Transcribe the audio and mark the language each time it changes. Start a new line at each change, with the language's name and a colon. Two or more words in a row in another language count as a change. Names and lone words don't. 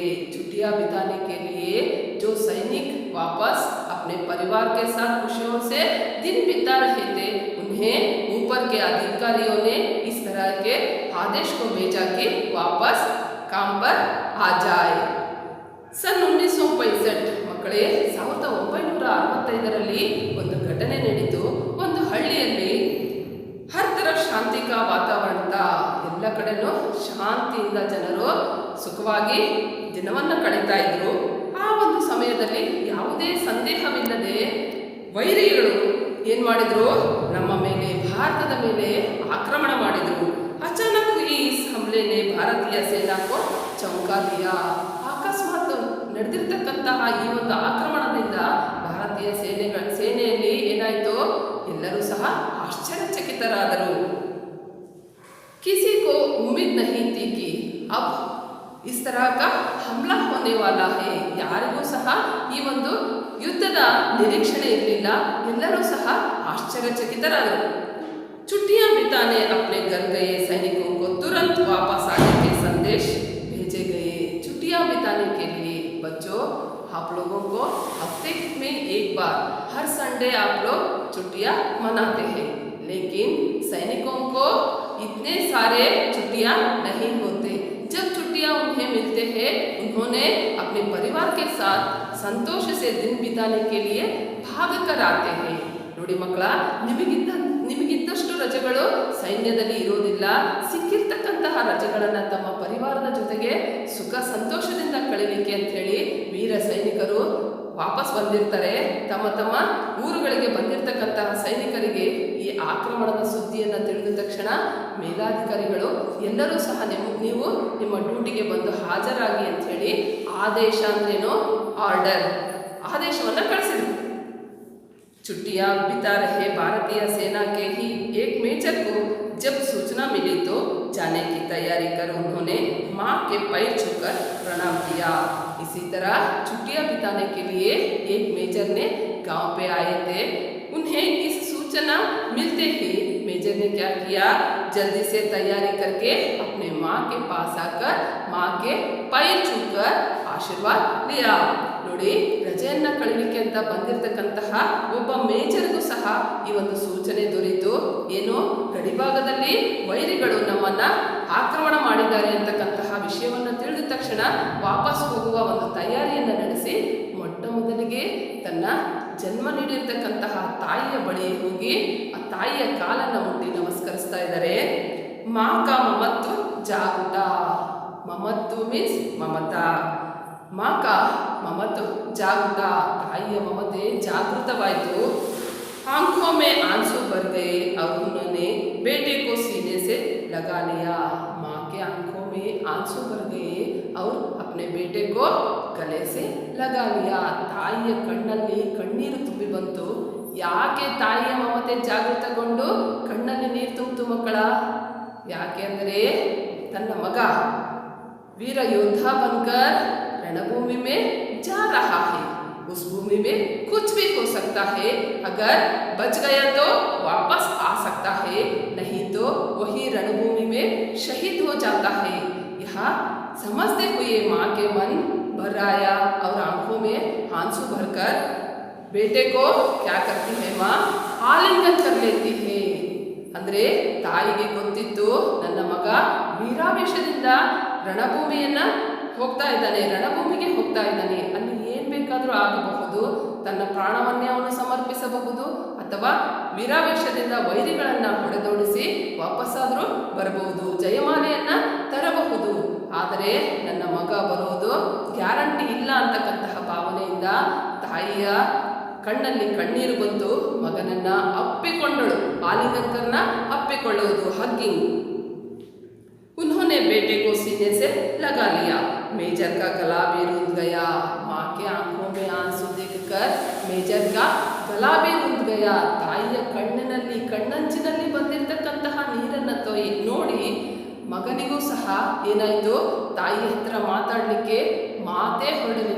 Hindi: छुट्टियां बिताने के लिए जो सैनिक वापस अपने परिवार के साथ खुशियों से दिन बिता रहे थे, उन्हें ऊपर के अधिकारियों ने इस तरह के आदेश को भेजा कि वापस काम पर आ जाए।
Kannada: सन 1965 ಮಕ್ಕಳೇ 1965ರಲ್ಲಿ ಒಂದು ಘಟನೆ ನಡೆಯಿತು. ಒಂದು ಹಳ್ಳಿಯಲ್ಲಿ
Hindi: हर तरफ़ शांति का वातावरण था.
Kannada: ಎಲ್ಲ ಕಡೆನೂ ಶಾಂತಿಯಿಂದ ಜನರು ಸುಖವಾಗಿ ದಿನವನ್ನು ಕಳೀತಾ ಇದ್ರು. ಆ ಒಂದು ಸಮಯದಲ್ಲಿ ಯಾವುದೇ ಸಂದೇಹವಿಲ್ಲದೆ ವೈರಿಗಳು ಏನು ಮಾಡಿದ್ರು? ನಮ್ಮ ಮೇಲೆ, ಭಾರತದ ಮೇಲೆ ಆಕ್ರಮಣ ಮಾಡಿದರು.
Hindi: अचानक ई हमले ने भारतीय सेना को चौंका दिया.
Kannada: ಅಕಸ್ಮಾತ್ ನಡೆದಿರ್ತಕ್ಕಂತಹ ಈ ಒಂದು ಆಕ್ರಮಣದಿಂದ ಭಾರತೀಯ ಸೇನೆಯಲ್ಲಿ ಏನಾಯಿತು? ಎಲ್ಲರೂ ಸಹ ಆಶ್ಚರ್ಯಚಕಿತರಾದರು.
Hindi: किसी को उम्मीद नहीं थी कि अब इस तरह का हमला होने वाला है.
Kannada: ಯಾರಿಗೂ ಸಹ ಈ ಒಂದು ಯುದ್ಧದ ನಿರೀಕ್ಷಣೆ ಇರಲಿಲ್ಲ. ಎಲ್ಲರೂ ಸಹ ಆಶ್ಚರ್ಯಚಕಿತರಾದರು.
Hindi: छुट्टियां बिताने अपने घर गए सैनिकों को तुरंत वापस आने के संदेश भेजे गए. छुट्टियां बिताने के लिए बच्चों, आप लोगों को हफ्ते में एक बार हर संडे आप लोग छुट्टियां मनाते हैं, लेकिन सैनिकों को इतने सारे छुट्टियां नहीं होते. जब छुट्टियां उन्हें मिलते हैं, उन्होंने अपने परिवार के साथ संतोष से दिन बिताने के लिए भाग कर आते हैं.
Kannada: ನೋಡಿ ಮಕ್ಕಳ, ನಿಮಗಿದ್ದಷ್ಟು ರಜೆಗಳು ಸೈನ್ಯದಲ್ಲಿ ಇರೋದಿಲ್ಲ. ಸಿಕ್ಕಿರ್ತಕ್ಕಂತಹ ರಜೆಗಳನ್ನು ತಮ್ಮ ಪರಿವಾರದ ಜೊತೆಗೆ ಸುಖ ಸಂತೋಷದಿಂದ ಕಳೀಲಿಕ್ಕೆ ಅಂಥೇಳಿ ವೀರ ಸೈನಿಕರು ವಾಪಸ್ ಬಂದಿರ್ತಾರೆ. ತಮ್ಮ ತಮ್ಮ ಊರುಗಳಿಗೆ ಬಂದಿರತಕ್ಕಂತಹ ಸೈನಿಕರಿಗೆ ಈ ಆಕ್ರಮಣದ ಸುದ್ದಿಯನ್ನು ತಿಳಿದ ತಕ್ಷಣ ಮೇಲಾಧಿಕಾರಿಗಳು ಎಲ್ಲರೂ ಸಹ ನೀವು ನಿಮ್ಮ ಡ್ಯೂಟಿಗೆ ಬಂದು ಹಾಜರಾಗಿ ಅಂಥೇಳಿ ಆದೇಶ ಅಂದ್ರೇನು? ಆರ್ಡರ್, ಆದೇಶವನ್ನು ಕಳಿಸಿದರು.
Hindi: छुट्टियां बिता रहे भारतीय सेना के ही एक मेजर को जब सूचना मिली तो जाने की तैयारी कर उन्होंने माँ के पैर छूकर प्रणाम किया। इसी तरह छुट्टियां बिताने के लिए एक मेजर ने गांव पे आए थे। उन्हें इस सूचना मिलते ही मेजर ने क्या किया, जल्दी से तैयारी करके अपने माँ के पास आकर माँ के पैर छूकर आशीर्वाद लिया।
Kannada: ನೋಡಿ, ರಜೆಯನ್ನ ಕಳೀಲಿಕ್ಕೆ ಅಂತ ಬಂದಿರತಕ್ಕಂತಹ ಒಬ್ಬ ಮೇಜರ್ಗೂ ಸಹ ಈ ಒಂದು ಸೂಚನೆ ದೊರೆಯಿತು. ಏನು, ಗಡಿಭಾಗದಲ್ಲಿ ವೈರಿಗಳು ನಮ್ಮನ್ನ ಆಕ್ರಮಣ ಮಾಡಿದ್ದಾರೆ ಅಂತಕ್ಕಂತಹ ವಿಷಯವನ್ನು ತಿಳಿದ ತಕ್ಷಣ ವಾಪಸ್ ಹೋಗುವ ಒಂದು ತಯಾರಿಯನ್ನು ನಡೆಸಿ ಮೊಟ್ಟ ಮೊದಲಿಗೆ ತನ್ನ ಜನ್ಮ ನೀಡಿರ್ತಕ್ಕಂತಹ ತಾಯಿಯ ಬಳಿ ಹೋಗಿ ಆ ತಾಯಿಯ ಕಾಲನ್ನು ಮುಟ್ಟಿ ನಮಸ್ಕರಿಸ್ತಾ ಇದ್ದಾರೆ.
Hindi: मां का ममत्व जागृत. ममत्व मीन्स ममता. माँ का ममत्व जागृता,
Kannada: ತಾಯಿಯ ಮಮತೆ ಜಾಗೃತವಾಯಿತು.
Hindi: आंखों में आंसू भर गए और उन्होंने बेटे को सीने से लगा लिया. माँ के आंखों में आंसू भर गए और अपने बेटे को गले से लगा लिया.
Kannada: ತಾಯಿಯ ಕಣ್ಣಲ್ಲಿ ಕಣ್ಣೀರು ತುಂಬಿ ಬಂತು. ಯಾಕೆ ತಾಯಿಯ ಮಮತೆ ಜಾಗೃತಗೊಂಡು ಕಣ್ಣಲ್ಲಿ ನೀರು ತುಂಬಿತು ಮಕ್ಕಳ? ಯಾಕೆ ಅಂದರೆ ತನ್ನ ಮಗ
Hindi: वीर योद्धा बनकर रणभूमि में जा रहा है. उस भूमि में कुछ भी हो सकता है. अगर बच गया तो वापस आ सकता है, नहीं तो वही रणभूमि में शहीद हो जाता है. यह समझते हुए माँ के मन भर आया और आंखों में आंसू भरकर बेटे को क्या करती है माँ, आलिंगन कर लेती है.
Kannada: ಅಂದ್ರೆ ತಾಯಿಗೆ ಗೊತ್ತಿತ್ತು ನನ್ನ ಮಗ ವೀರಾವೇಶದಿಂದ ರಣಭೂಮಿಯನ್ನ ಹೋಗ್ತಾ ಇದ್ದಾನೆ, ರಣಭೂಮಿಗೆ ಹೋಗ್ತಾ ಇದ್ದಾನೆ. ಅಲ್ಲಿ ಏನ್ ಬೇಕಾದರೂ ಆಗಬಹುದು. ತನ್ನ ಪ್ರಾಣವನ್ನೇ ಅವನು ಸಮರ್ಪಿಸಬಹುದು ಅಥವಾ ವೀರಾವೇಶದಿಂದ ವೈರಿಗಳನ್ನ ಹೊಡೆದೋಡಿಸಿ ವಾಪಸ್ಸಾದರೂ ಬರಬಹುದು, ಜಯಮಾಲೆಯನ್ನ ತರಬಹುದು. ಆದರೆ ನನ್ನ ಮಗ ಬರೋದು ಗ್ಯಾರಂಟಿ ಇಲ್ಲ ಅಂತಕ್ಕಂತಹ ಭಾವನೆಯಿಂದ ತಾಯಿಯ ಕಣ್ಣಲ್ಲಿ ಕಣ್ಣೀರು ಬಂತು. ಮಗನನ್ನ ಅಪ್ಪಿಕೊಂಡಳು. ಆಲಿಂಗನ ಅಪ್ಪಿಕೊಳ್ಳುವುದು, ಹಗ್ಗಿಂಗ್.
Hindi: उन्होंने बेटे को सीने से लगा लिया. मेजर का गला भी रुंध गया. माँ के आंखों में आंसू देखकर मेजर का गला भी रुंध गया.
Kannada: ತಾಯಿಯ ಕಣ್ಣಿನಲ್ಲಿ ಕಣ್ಣಂಚಿನಲ್ಲಿ ಬಂದಿರತಕ್ಕಂತಹ ನೀರನ್ನು ನೋಡಿ ಮಗನಿಗೂ ಸಹ ಏನಾಯಿತು, ತಾಯಿ ಹತ್ರ ಮಾತಾಡಲಿಕ್ಕೆ ಮಾತೇ ಹೊರಡಲಿಲ್ಲ.